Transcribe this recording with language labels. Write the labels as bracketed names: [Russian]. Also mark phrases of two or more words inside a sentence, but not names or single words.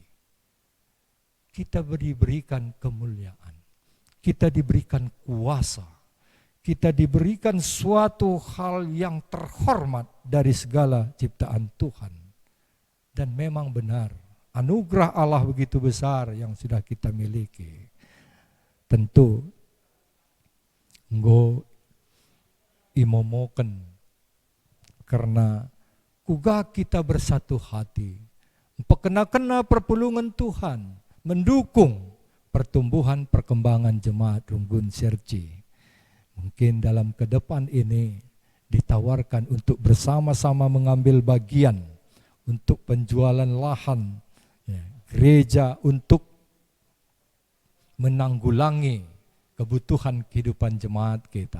[Indonesian] Kita diberikan kemuliaan. Kita diberikan kuasa. Kita diberikan suatu hal yang terhormat dari segala ciptaan Tuhan. Dan memang benar, anugerah Allah begitu besar yang sudah kita miliki. Tentu, [Batak Karo] nggo imomoken [Indonesian] karena kuga kita bersatu hati, [Batak Karo] pekena-kena perpulungan Tuhan, [Indonesian] mendukung pertumbuhan perkembangan jemaat Runggun Serci. Mungkin dalam ke depan ini ditawarkan untuk bersama-sama mengambil bagian untuk penjualan lahan ya, gereja untuk menanggulangi kebutuhan kehidupan jemaat kita.